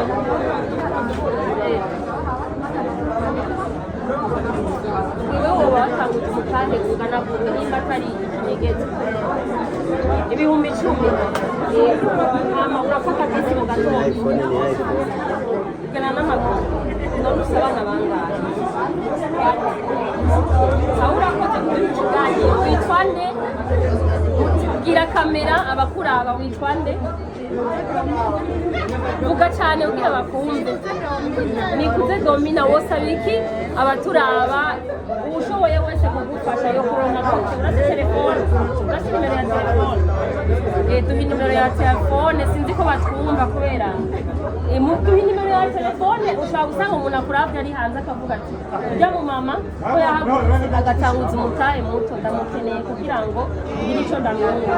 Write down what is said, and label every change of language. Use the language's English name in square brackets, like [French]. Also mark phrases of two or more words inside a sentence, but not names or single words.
[Rundi] Niwe woba watanguje umutahe ungana gute nimba atari ikinyegezi? 10,000. Hama urafata bisi mu gatondo ugana n'amaguru none usaba abana bangahe? Aho urakoze kuri iki kiganiro witwa nde? Gira kamera abakuraba witwa nde? Vuga cyane ubwira bakumve. Nikuze Domina wosaba iki abaturaba ushoboye wese kugufasha yo kuronka konti urase telefone urase nimero ya telefone duhe nimero ya telefone sinzi ko batwumva kubera duhe nimero ya telefone ushobora gusanga umuntu akuravye ari hanze akavuga ati ujya mu mama ko yahagurutse agatanguza umutahe muto ndamukeneye kugira ngo ngire ico ndamwungura.